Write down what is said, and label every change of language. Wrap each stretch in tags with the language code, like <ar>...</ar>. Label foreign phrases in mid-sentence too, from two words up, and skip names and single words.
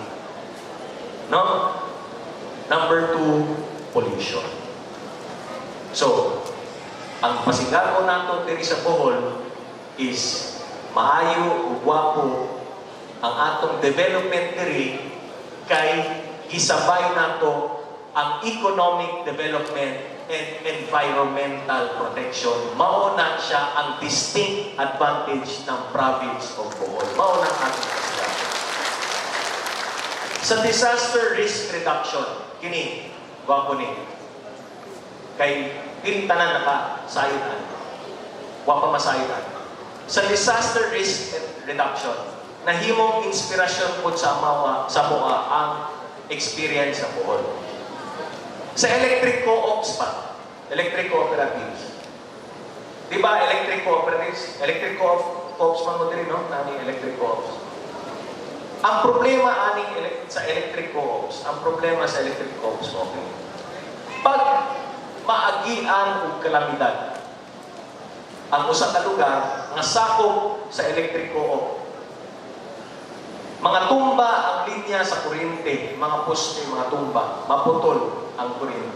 <ceb>No? Number 2, pollution. So, ang pasigaron nato diri sa Bohol is maayo ug gwapo ang atong development diri kay gisabay nato ang</ceb> <en>economic development and environmental protection.</en> <ceb>Mao na siya ang</ceb> <en>distinct advantage</en> <ceb>ng</ceb> <en>province of</en> <ceb>Bohol. Mao na ang ating pasigaron. Sa</ceb> <en>disaster risk reduction,</en> <ceb>kini gwapo ni kay dili tanan nakasayitan. Wa pa masayitan. Sa</ceb> <en>disaster risk reduction,</en> <ceb>nahimong inspirasyon po sa mga ang experience sa Bohol. Sa</ceb> <en>electric co-ops</en> <ceb>pa,</ceb> <en>electric cooperatives.</en> <ceb>Di ba</ceb> <en>electric cooperatives? Electric co-ops</en> <ceb>man mo din, no? Nani</ceb> <en>electric co-ops.</en> <ceb>Ang problema sa</ceb> <en>electric co-ops,</en> <ceb>ang problema sa</ceb> <en>electric co-ops,</en> <ceb>okay. Pag maagian o kalamidad, ang usa ka lugar nga sakop sa</ceb> <en>electric co-op,</en> <ceb>mga tumba ang linya sa kuryente, mga poste, mga tumba, maputol ang kuryente.</ceb>